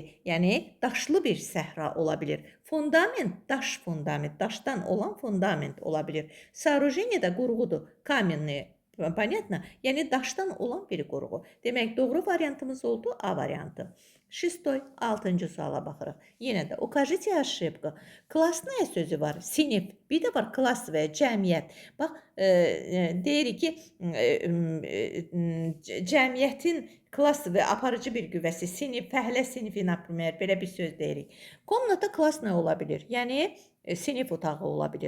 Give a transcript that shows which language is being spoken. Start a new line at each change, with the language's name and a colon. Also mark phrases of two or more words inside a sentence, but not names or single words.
Azerbaijani: Yəni daşlı bir səhra ola bilər. Fundament, daş fundament, daşdan olan fundament ola bilər.
Russian: Сооружение də qurğudur. Kamenный. Понятно?
Azerbaijani: Yəni daşdan olan bir qurğu. Demək, doğru variantımız oldu A variantı. Şestoy, 6-cı suala baxırıq. Yenə də
Russian: укажите ошибку.
Azerbaijani: Klasnaya sözü var, sinif. Bir də var klass və cəmiyyət. Bax, deyirik ki, cəmiyyətin klass və aparıcı bir qüvvəsi, sinif, fəhlə sinifi, например, belə bir söz deyirik.
Russian: Комната классная
Azerbaijani: ola bilər. Yəni, sinif otağı ola bilər.